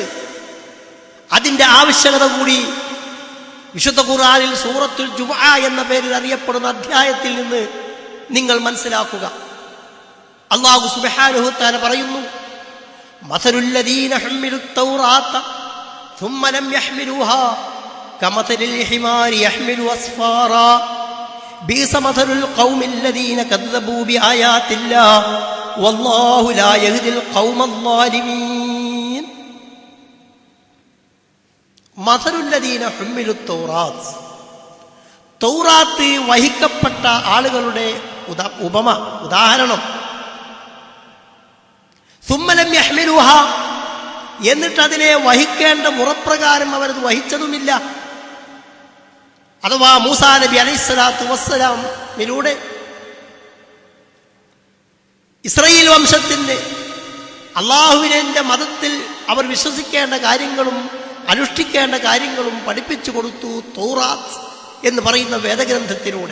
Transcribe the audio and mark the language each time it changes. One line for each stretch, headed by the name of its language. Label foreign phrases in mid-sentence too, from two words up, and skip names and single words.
Malayalam: അതിന്റെ ആവശ്യകത കൂടി വിശുദ്ധ ഖുർആനിൽ സൂറത്തുൽ ജുമുഅ എന്ന പേരിൽ അറിയപ്പെടുന്ന അധ്യായത്തിൽ നിന്ന് നിങ്ങൾ മനസ്സിലാക്കുക.
Arabic: الله سبحانه وتعالى പറയുന്നു, مثل الذين حملوا التوراة ثم لم يحملوها كمثل الحمار يحمل أسفارا بئس مثل القوم الذين كذبوا بآيات الله والله لا يهدي القوم الظالمين. مثل الذين حملوا التوراة,
Malayalam: തൗറാത്ത് വഹിക്കപ്പെട്ട ആളുകളുടെ ഉദാഹരണം.
Arabic: ثم لم يحملوها,
Malayalam: എന്നിട്ട് അതിനെ വഹിക്കേണ്ട മുറപ്രകാരം അവരത് വഹിച്ചതുമില്ല. അഥവാ മൂസാ നബി
Arabic: عليه الصلاة والسلام
Malayalam: ഇസ്രായേൽ വംശത്തിന്റെ അള്ളാഹുവിന്റെ മതത്തിൽ അവർ വിശ്വസിക്കേണ്ട കാര്യങ്ങളും അനുഷ്ഠിക്കേണ്ട കാര്യങ്ങളും പഠിപ്പിച്ചു കൊടുത്തു തൗറാത്ത് എന്ന് പറയുന്ന വേദഗ്രന്ഥത്തിലൂടെ.